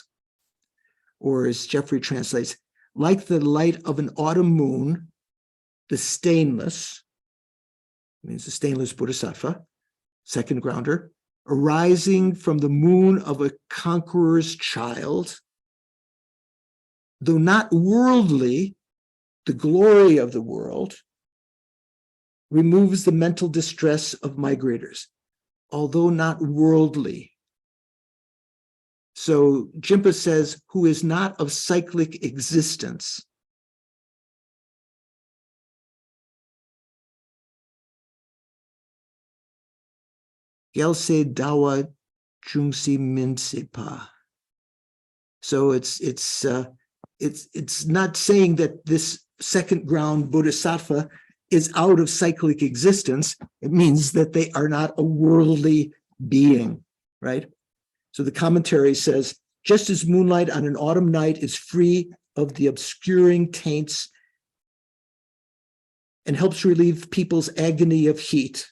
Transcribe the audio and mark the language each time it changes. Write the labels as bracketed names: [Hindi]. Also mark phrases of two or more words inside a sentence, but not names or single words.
[English] Or as Jeffrey translates, like the light of an autumn moon, the stainless, means the stainless bodhisattva, second grounder, arising from the moon of a conqueror's child, though not worldly, the glory of the world, removes the mental distress of migrators, although not worldly. So Jimpa says, who is not of cyclic existence. [Tibetan] རྒྱལ་སྲས་ཟླ་བ་འབྱུང་སྲིད་མིན་པ. [English] So it's not saying that this second ground bodhisattva is out of cyclic existence. It means that they are not a worldly being, right? So the commentary says, just as moonlight on an autumn night is free of the obscuring taints and helps relieve people's agony of heat.